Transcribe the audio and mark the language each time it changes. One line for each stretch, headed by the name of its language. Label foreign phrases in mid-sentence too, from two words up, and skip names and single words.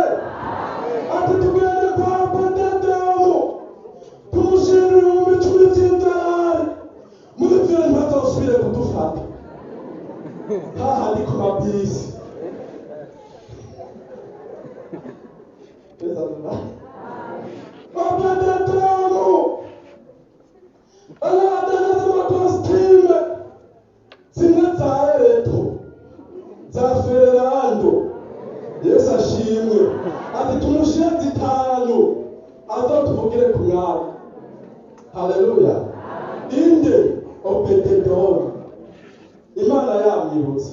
Rundi: Ati tugende kwa Obededomu tumushire 10,000 by'idolari, muri byo ntazosubire kudufata hahandi ku mabisi. Obededomu aradandaza amakositime zimwe za Ereto za Ferrando. Yesu ashimwe. Ati tumushire 5 azotuvugire ku mwami. Haleluya. Inde Obededom. Imana yamwibutse.